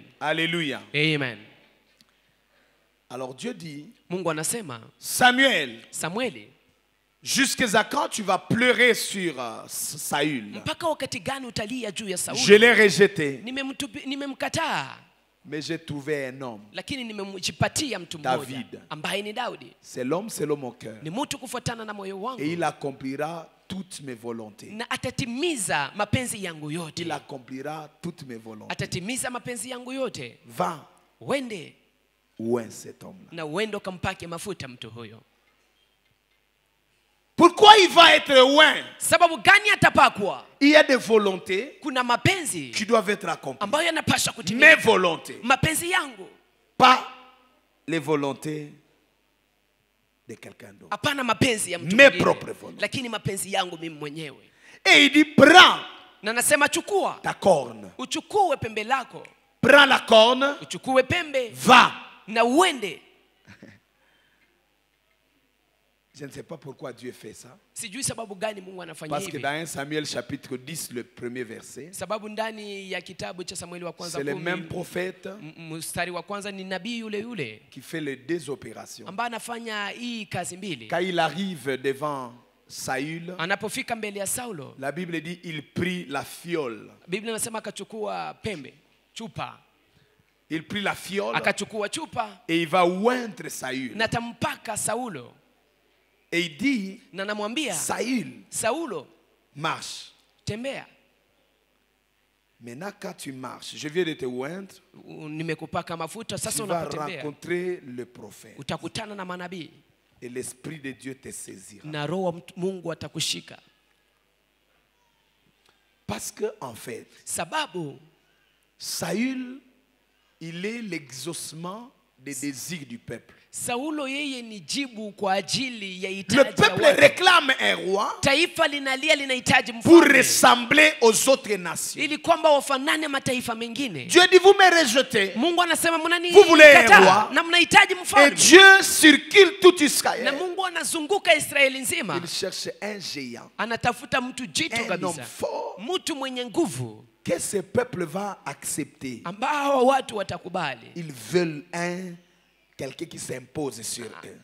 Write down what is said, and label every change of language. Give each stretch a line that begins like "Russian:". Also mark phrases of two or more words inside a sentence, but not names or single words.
French: Alléluia. Amen. Alors Dieu dit,
Swahili: Mungu anasema,
French: Samuel,
Swahili: Samueli,
French: jusqu'à quand tu vas pleurer sur Saül?
Swahili: mpaka wakati gani utalia juu ya
French: Je
Swahili: Sauli?
French: l'ai rejeté,
Swahili: Nimemkataa,
French: mais j'ai trouvé un homme.
Swahili: lakini nimejipatia mtu mmoja
French: David.
Swahili: ambaye ni Daudi.
French: C'est l'homme selon mon cœur.
Swahili: Ni mtu kufuatana na moyo
French: Et
Swahili: wangu
French: il accomplira toutes mes volontés.
Swahili: na atatimiza mapenzi yangu
French: Il
Swahili: yote.
French: accomplira toutes mes volontés.
Swahili: Atatimiza mapenzi yangu yote.
French: Va,
Swahili: Wende
French: oint cet homme-là.
Swahili: na uende ukampake mafuta mtu huyo.
French: Pourquoi il va être oint?
Swahili: Sababu gani atapakwa?
French: Il y a des volontés
Swahili: Kuna mapenzi
French: qui doivent être accomplies.
Swahili: ambayo yanapaswa
French: Mes
Swahili: kutimia.
French: volontés,
Swahili: Mapenzi yangu,
French: pas les volontés de quelqu'un d'autre.
Swahili: hapana mapenzi ya mtu
French: Mes
Swahili: mwingine,
French: propres volontés.
Swahili: lakini mapenzi yangu mimi mwenyewe.
French: Et il dit, prends
Swahili: Na nasema chukua,
French: ta corne.
Swahili: uchukue pembe lako,
French: Prends la corne,
Swahili: uchukue pembe
French: va.
Swahili: na uende.
French: Je ne sais pas pourquoi Dieu fait ça.
Swahili: Sijui sababu gani Mungu anafanya
French: Parce que
Swahili: hivi.
French: dans 1 Samuel chapitre 10, le premier verset,
Swahili: Sababu ndani ya kitabu cha Samueli wa kwanza
French: c'est le
Swahili: 10,
French: même prophète
Swahili: mstari wa kwanza ni nabii yule yule
French: qui fait les deux opérations.
Swahili: ambaye anafanya hii kazi mbili.
French: Quand il arrive devant Saül,
Swahili: Anapofika mbele ya Saulo,
French: la Bible dit il prit la fiole.
Swahili: Biblia inasema akachukua pembe, chupa,
French: Il prit la fiole
Swahili: akachukua chupa
French: et il va oindre Saül.
Swahili: na tampaka Saulo
French: Et il dit,
Swahili: na namwambia
French: Saül,
Swahili: Saulo,
French: marche.
Swahili: tembea.
French: Maintenant, quand tu marches, je viens de te oindre,
Swahili: Nimekupaka mafuta, sasa
French: tu vas
Swahili: unapotembea
French: rencontrer le prophète.
Swahili: utakutana na manabii
French: Et l'Esprit de Dieu te saisira.
Swahili: na Roho wa Mungu atakushika.
French: Parce que, en fait,
Swahili: Sababu
French: Saül, il est l'exaucement des désirs du peuple.
Swahili: Saulo yeye ni jibu kwa ajili ya
French: Le
Swahili: hitaji ya
French: peuple
Swahili: watu.
French: réclame un roi
Swahili: Taifa linalia linahitaji
French: pour
Swahili: mfalme
French: ressembler aux autres nations.
Swahili: ili kwamba wafanane mataifa mengine.
French: Dieu dit, vous me rejetez.
Swahili: Mungu anasema
French: Vous voulez un
Swahili: mnanikataa
French: roi?
Swahili: na mnahitaji
French: Et
Swahili: mfalme.
French: Dieu circule tout
Swahili: Na
French: Israël.
Swahili: Mungu anazunguka Israeli nzima,
French: Il cherche un géant,
Swahili: anatafuta mtu jitu
French: un homme
Swahili: kabisa,
French: fort
Swahili: mtu mwenye nguvu
French: que ce peuple va accepter.
Swahili: ambao watu watakubali.
French: Ils veulent quelqu'un qui s'impose sur eux.